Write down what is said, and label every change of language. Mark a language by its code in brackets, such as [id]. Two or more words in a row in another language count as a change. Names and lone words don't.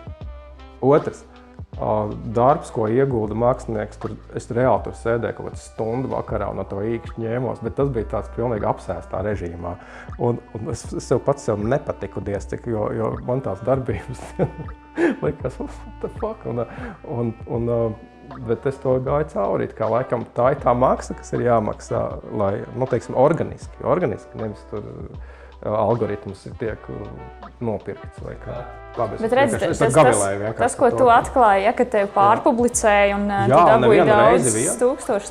[lv] Otrs. Darbs, ko iegulda mākslinieks, es reāli tur sēdēju kaut kādu stundu vakarā un no to īkšķi ņēmos, bet tas bija tāds pilnīgi apsēstā režīmā. Un es pats sev nepatiku cik, jo man tās darbības likās, [en] what the fuck? [lv] Bet es to gāju cauri, kā laikam tā ir tā maksa, kas ir jāmaksā, lai, teiksim, organiski, nevis tur algoritmus tiek nopirkts vai kā. Labi, bet redz, tas, ko tu atklāji, ka tev pārpublicēja un tu dabūji daudz tūkstošus.